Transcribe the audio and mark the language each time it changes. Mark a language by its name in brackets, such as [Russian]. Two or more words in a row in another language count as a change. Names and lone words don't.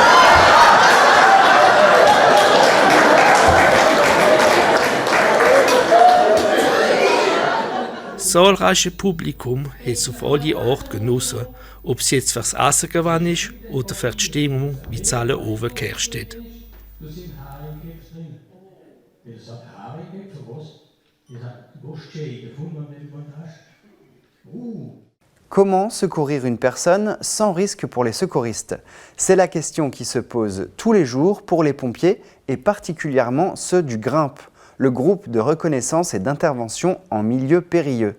[German] Das zahlreiche Publikum hat es auf alle Art genossen, ob es jetzt fürs Essen gewesen ist oder für die Stimmung, wie es alle oben geherrscht hat. [French] Comment secourir une personne sans risque pour les secouristes? C'est la question qui se pose tous les jours pour les pompiers et particulièrement ceux du GRIMP, le groupe de reconnaissance et d'intervention en milieu périlleux.